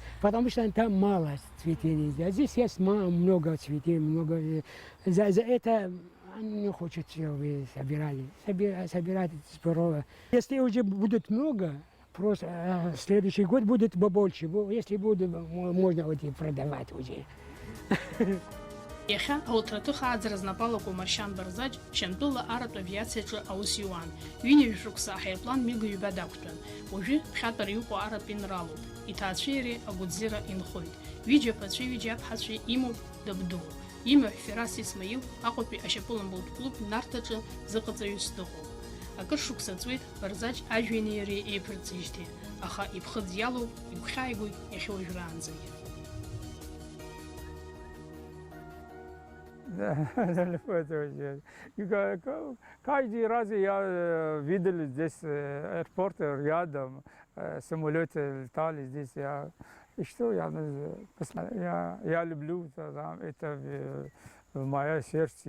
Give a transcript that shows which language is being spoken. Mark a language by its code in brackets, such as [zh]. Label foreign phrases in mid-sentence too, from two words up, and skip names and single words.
[ru] Потому что там мало цветений. А здесь есть много цветей, много. За это они не хотят, чтобы собирать здорово. Если уже будет много, просто следующий год будет побольше. Если будет, можно продавать уже. [ab] Иахьа ауҭраҭых ааӡара знапалақәоу Маршьан Барзаџь Шьамтәыла аратә авиациаҿы аус иуан. Ҩынҩажә шықәса аҳаирплан мига-ҩба дақәтәан. Уажәы ԥхьатәара иҟоу аратә инралоуп. Иҭаацәеи иареи агәыҭзыра инхоит. Ҩыџьа аԥацәеи ҩыџьа аԥҳацәеи имоуп дабдуоуп. Имаҳә Фирас Исмаил Аҟәатәи ашьапыламбатә клуб Нарҭаҿы зыҟаҵаҩыс дыҟоуп. Акыр шықәса ҵуеит Барзаџь ажәҩани иареи еиԥырҵижьҭеи, аха иԥхыӡ иалоуп, игәхьааигоит иахьа уажәраанӡагьы. [ru] Каждый раз я видел здесь аэропорт рядом, самолеты летали здесь. Я люблю это в моем сердце.